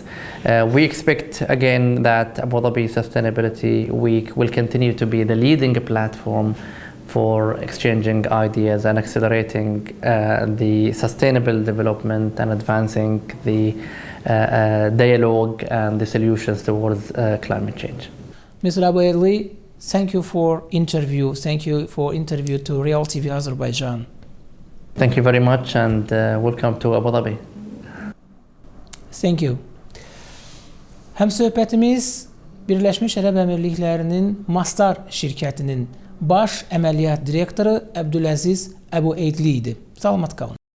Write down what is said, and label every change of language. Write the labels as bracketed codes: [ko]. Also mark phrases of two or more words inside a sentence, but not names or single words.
[en] We expect, again, that Abu Dhabi Sustainability Week will continue to be the leading platform for exchanging ideas and accelerating the sustainable development and advancing the dialogue and the solutions towards climate change. Mr. Alobaidli, thank you for interview. Thank you for interview to Real TV Azerbaijan. Thank you very much and welcome to Abu Dhabi. Thank you. [az] Həmsöhbətimiz Birləşmiş Ərəb Əmirliklərinin Masdar şirkətinin baş əməliyyat direktoru Abdulaziz Alobaidli idi. Salamat qalın.